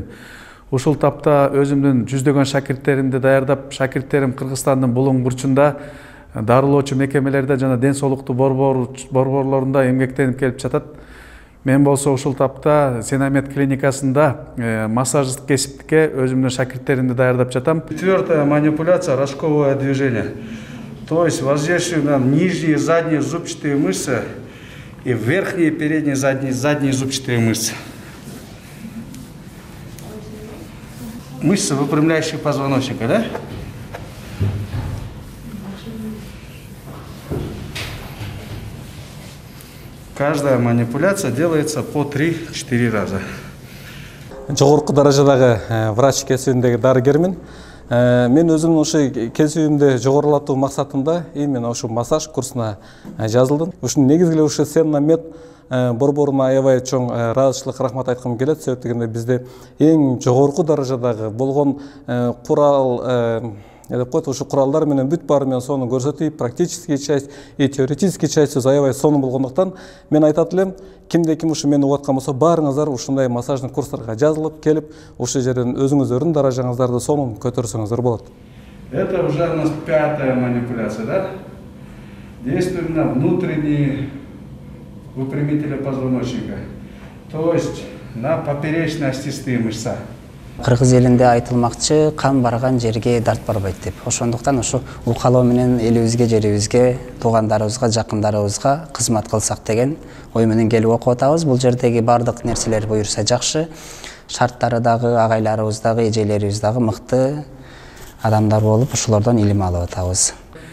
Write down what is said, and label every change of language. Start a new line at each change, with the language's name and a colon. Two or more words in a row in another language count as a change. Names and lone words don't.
Kyrgyz: Ушул тапта өзүмдүн жүздөгөн шакирттеримди даярдап, шакирттерим Кыргызстандын булуң бурчунда дарылоочу мекемелерде жана ден соолукту борборлорунда эмгектенип келип жатат. Мен болсо ушул тапта Сенамет клиникасында массаждык кесиптикке өзүмдүн шакирттеримди даярдап жатам.
Russian: Четвертая манипуляция — рожковое движение. То есть воздействие на нижние и задние зубчатые мышцы и верхние, передние, задние зубчатые мышцы. Мышцы, выпрямляющие позвоночника, да? Каждая манипуляция делается по 3-4 раза.
Kyrgyz: Жогорку даражадагы врач кесибиндеги дарыгермин. Мен өзүмдүн ушу кесибимди жогорулатуу максатында именно ушу массаж курсуна жазылдым. Ушунун негизги ушу Сенамет борборуна аябай чоң ыраазычылык рахмат айткым келет. Себеп дегенде бизде эң жогорку даражадагы болгон курал деп коет, ушу куралдар менен бүт баары менен сону көрсөтүп,
Russian: практический часть и теоретический часть
Kyrgyz: аябай сонун болгондуктан мен айтат элем, кимде ким ушу мени угуп аткан болсо, баарыңыздар ушундай массаждык курстарга жазылып келип, ушул жерден өзүңүздөрдүн даражаңыздарды сонун көтөрсөңүздөр болот.
Russian: Это уже у нас 5-я манипуляция, да? Действуем на внутренние выпрямители позвоночника, то есть на поперечно-остистые мышцы.
Kyrgyz: Кыргыз элинде айтылмакчы, кан барган жерге дарт барбайт деп. Ошондуктан ушу укалоо менен элибизге, жерибизге, туугандарыбызга, жакындарыбызга кызмат кылсак деген ой менен келип окуп атабыз. Бул жердеги бардык нерселер буюрса жакшы. Шарттары дагы, агайларыбыз дагы, эжелерибиз дагы мыкты адамдар болуп, ушулордон илим алып атабыз.